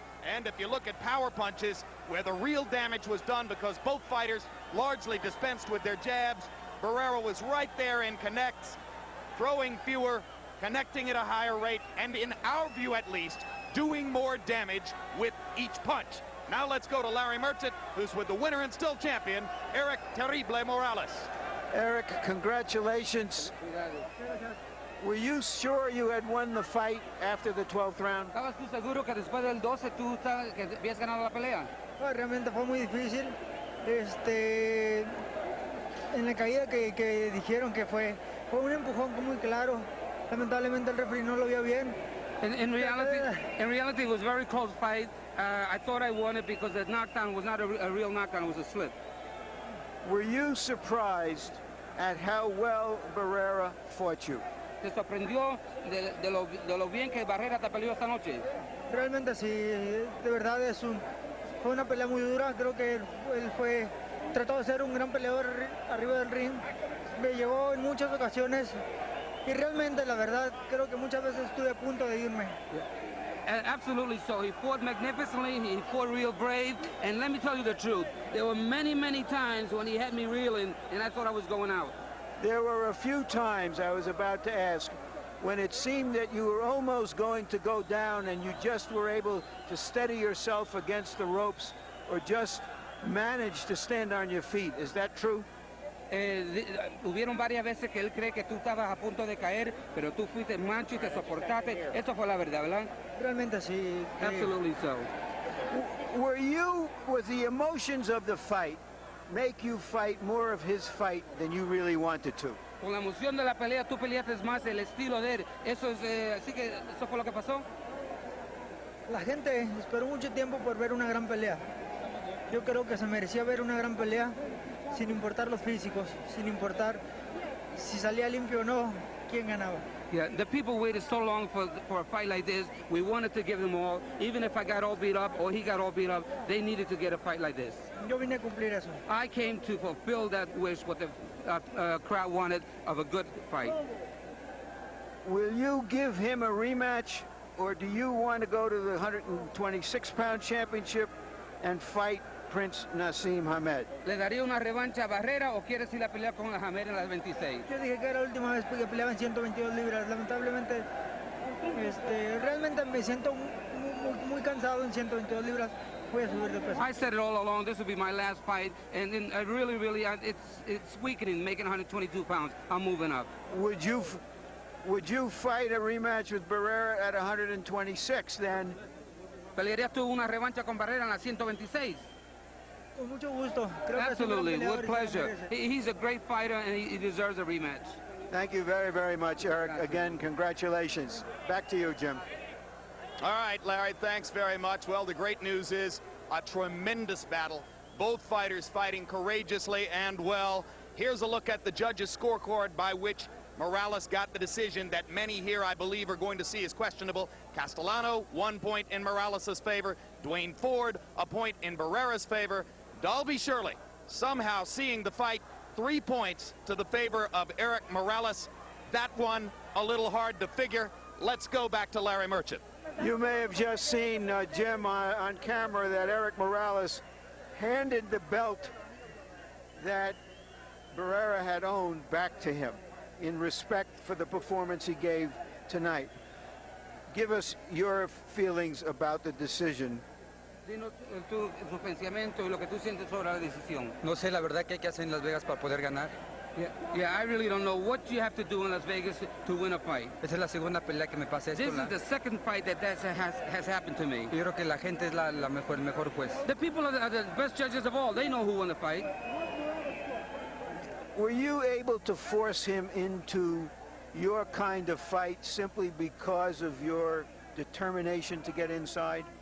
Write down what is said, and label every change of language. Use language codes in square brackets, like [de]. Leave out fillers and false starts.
[en] And if you look at power punches, where the real damage was done because both fighters largely dispensed with their jabs, Barrera was right there in connects, throwing fewer, connecting at a higher rate, and in our view at least, doing more damage with each punch. Now let's go to Larry Merchant, who's with the winner and still champion, Erik Terrible Morales. Erik, congratulations. Were you sure you had won the fight after the 12th round? [es] ¿Estabas tú seguro que después del 12 tú que habías ganado la pelea? Realmente fue muy difícil. En la caída que dijeron que fue un empujón muy claro. Lamentablemente el referee no lo vio bien. [en] In reality, it was a very close fight. I thought I won it because the knockdown was not a real knockdown, it was a slip. Were you surprised at how well Barrera fought you? [es] ¿Te sorprendió de lo bien que Barrera te peleó esta noche? Realmente sí, de verdad fue una pelea muy dura. Creo que él trató de ser un gran peleador arriba del ring. Me llevó en muchas ocasiones y realmente, la verdad, creo que muchas veces estuve a punto de irme. [en] Absolutely so. He fought magnificently, he fought real brave, and let me tell you the truth. There were many, many times when he had me reeling, and I thought I was going out. There were a few times, I was about to ask, when it seemed that you were almost going to go down and you just were able to steady yourself against the ropes or just manage to stand on your feet. Is that true? [es] Hubieron varias veces que él cree que tú estabas a punto de caer, pero tú fuiste macho y te soportaste. Eso fue la verdad, ¿verdad? Realmente sí. [en] Absolutely so. Was the emotions of the fight make you fight more of his fight than you really wanted to? [es] Con la emoción de la pelea, tú peleaste más el estilo de él. Así que eso fue lo que pasó. La gente esperó mucho tiempo por ver una gran pelea. Yo creo que se merecía ver una gran pelea, sin importar los físicos, sin importar si salía limpio o no, quién ganaba. [en] Yeah, the people waited so long for a fight like this. We wanted to give them all, even if I got all beat up or he got all beat up, they needed to get a fight like this. [es] Yo vine a cumplir eso. [en] I came to fulfill that wish, what the crowd wanted of a good fight. Will you give him a rematch, or do you want to go to the 126-pound championship and fight Prince Naseem Hamed? [es] ¿Le daría una revancha a Barrera o quieres ir a pelear con Hamed en las 26? Yo dije que era la última vez que peleaba en 122 libras. Lamentablemente, realmente me siento muy cansado en 122 libras. Voy a subir de peso. [en] I said it all along, this will be my last fight, and really, it's weakening, making 122 pounds. I'm moving up. Would you fight a rematch with Barrera at 126 then? [es] ¿Pelearías tú una revancha con Barrera en las 126? Con mucho gusto. [en] Absolutely, with pleasure. He's a great fighter and he deserves a rematch. Thank you very, very much, Erik. Again, congratulations. Back to you, Jim. All right, Larry, thanks very much. Well, the great news is a tremendous battle. Both fighters fighting courageously and well. Here's a look at the judges' scorecard by which Morales got the decision that many here, I believe, are going to see as questionable. Castellano, 1 point in Morales' favor. Dwayne Ford, a point in Barrera's favor. Dalby Shirley, somehow seeing the fight 3 points to the favor of Erik Morales. That one, a little hard to figure. Let's go back to Larry Merchant. You may have just seen, Jim, on camera that Erik Morales handed the belt that Barrera had owned back to him in respect for the performance he gave tonight. Give us your feelings about the decision. [es] Dinos tu pensamiento y lo que tú sientes sobre la decisión. No sé la verdad qué hay que hacer en Las Vegas para poder ganar. [en] Yeah, I really don't know what you have to do in Las Vegas to win a fight. [es] Esa es la segunda pelea que me pasa esto. [en] This is the second fight that has happened to me. [es] Yo creo que la gente es el mejor juez. [en] The people are the best judges of all. They know who won the fight. Were you able to force him into your kind of fight simply because of your determination to get inside?